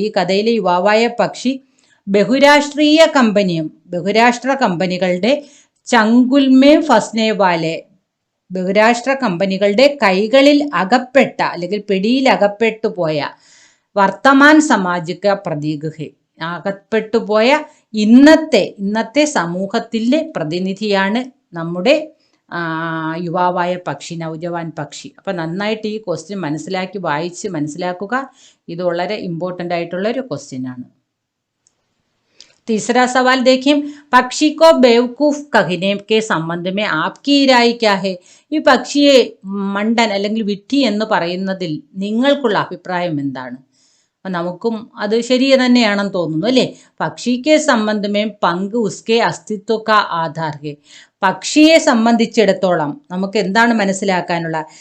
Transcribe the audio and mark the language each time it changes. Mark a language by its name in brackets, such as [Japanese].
[Malayalam] ഈ കഥയിലെ യുവാവായ പക്ഷി ബഹുരാഷ്ട്രീയ ബഹുരാഷ്ട്ര കമ്പനികളുടെ [Hindi] ചങ്കുൽമേ ഫസ്നെ വാലെ, [Malayalam] ബഹുരാഷ്ട്ര കമ്പനികളുടെ കൈകളിൽ അകപ്പെട്ട അല്ലെങ്കിൽ പിടിയിൽ അകപ്പെട്ടു പോയ, [Hindi] വർത്തമാൻ സമാജിക പ്രതീക് ഹെ, [Malayalam] അകപ്പെട്ടുപോയ ഇന്നത്തെ സമൂഹത്തിലെ പ്രതിനിധിയാണ് നമ്മുടെ യുവാവായ പക്ഷി, നൗജവാൻ പക്ഷി. അപ്പം നന്നായിട്ട് ഈ ക്വസ്റ്റ്യൻ വായിച്ച് മനസ്സിലാക്കുക. ഇത് വളരെ ഇമ്പോർട്ടൻ്റ് ആയിട്ടുള്ള ഒരു ക്വസ്റ്റ്യൻ ആണ്. [Hindi] तीसरा सवाल देखिए, पक्षी को बेवकूफ कहने के संबंध में आपकी राय क्या है? [Malayalam] ഈ പക്ഷിയെ മണ്ടൻ അല്ലെങ്കിൽ വിഡ്ഢി എന്ന് പറയുന്നതിൽ നിങ്ങൾക്കുള്ള അഭിപ്രായം എന്താണ്? നമുക്കും അത് ശരി തന്നെയാണെന്ന് തോന്നുന്നു അല്ലേ. പക്ഷിക്ക് [Hindi] സംബന്ധമേ പങ്ക് ഉസ്കെ അസ്തിത്വ കാ ആധാർ ഹെ. [Malayalam] പക്ഷിയെ സംബന്ധിച്ചിടത്തോളം നമുക്ക് എന്താണ് മനസ്സിലാക്കാനുള്ള?